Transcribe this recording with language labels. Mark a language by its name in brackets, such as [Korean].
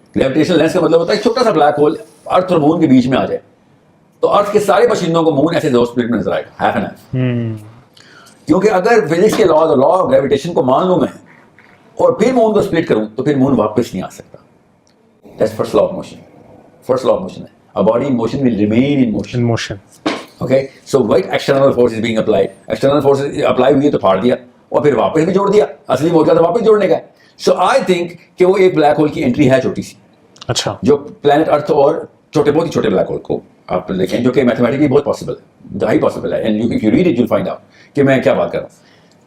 [Urdu] Gravitational lens کا مطلب ہوتا ہے ایک چھوٹا سا بلیک ہول ارتھ اور مون کے بیچ میں آ جائے تو ارتھ کے سارے باشندوں کو مون ایسے دو سپلٹ میں نظر آئے گا, [English] Half and half. [Urdu] کیونکہ اگر فزکس کے لا آف گریویٹیشن کو مان لوں میں اور پھر مون کو سپلٹ کروں تو پھر مون واپس نہیں آ سکتا. [English] That's first law of motion. First law of motion ہے a body in motion will remain in motion. Okay, so what external force is being applied? [Urdu] External force apply ہوئی ہے تو پھاڑ دیا اور پھر واپس بھی جوڑ دیا. اصلی موجودہ تو واپس جوڑنے کا ہے. [English] So I think [Urdu] کہ وہ ایک بلیک ہول کی انٹری ہے چھوٹی سی, اچھا, جو پلانٹ ارتھ اور چھوٹے بہت ہی چھوٹے بلیک ہول کو آپ دیکھیں جو کہ میتھمیٹکلی بہت پاسبل ہے, ہائی پاسبل ہے, [English] and if you read it you find out کہ [Urdu] میں کیا بات کر رہا ہوں.